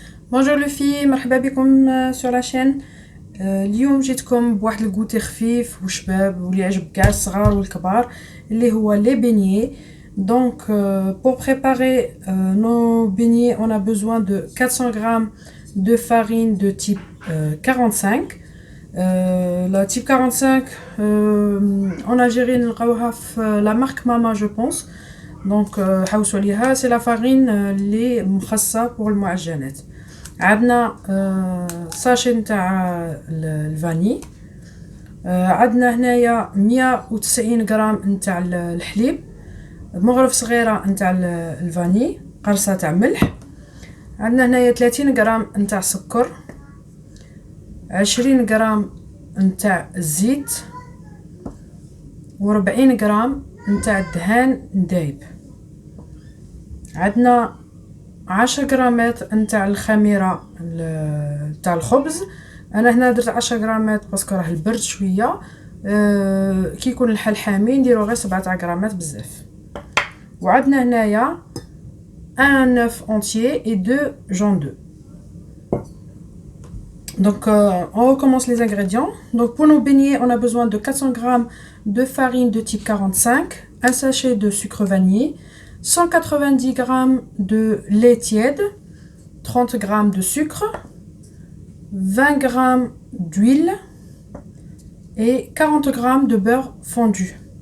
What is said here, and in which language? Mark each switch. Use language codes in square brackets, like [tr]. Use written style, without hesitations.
[fr] Bonjour les filles, [ar] مرحبا بكم [fr] sur la chaîne. [ar] اليوم جيتكم بواحد الكوتي خفيف وشباب واللي يعجب كاع الصغار والكبار اللي هو les beignets. [fr] Donc pour préparer nos beignets, on a besoin de 400 grammes de farine de type 45. La type 45 en Algérie [ar] نلقاوها في [fr] la marque Mama je pense. Donc [ar] حوسوا عليها, [fr] c'est la farine [ar] اللي مخصصة [fr] pour [ar] المعجنات. عندنا ساشي نتاع الفاني، عندنا هنايا 190 غرام نتاع الحليب، مغرف صغيره نتاع الفاني، قرصه تاع ملح، عندنا هنايا 30 غرام نتاع سكر، 20 غرام نتاع الزيت، و40 غرام نتاع الدهان دايب. عندنا 10 غرامات نتاع الخميره تاع الخبز. انا هنا درت 10 غرامات باسكو راه البرد شويه، كي يكون الحل حامي نديرو غير 7 غرامات بزاف. وعندنا هنايا [fr] un œuf entier et 2 jaunes d'œufs. Donc on recommence les ingrédients. Donc pour nos beignets, on a besoin de 400 grammes de farine de type 45, un sachet de sucre vanillé, 190 grammes de lait tiède, 30 grammes de sucre, 20 grammes d'huile et 40 grammes de beurre fondu.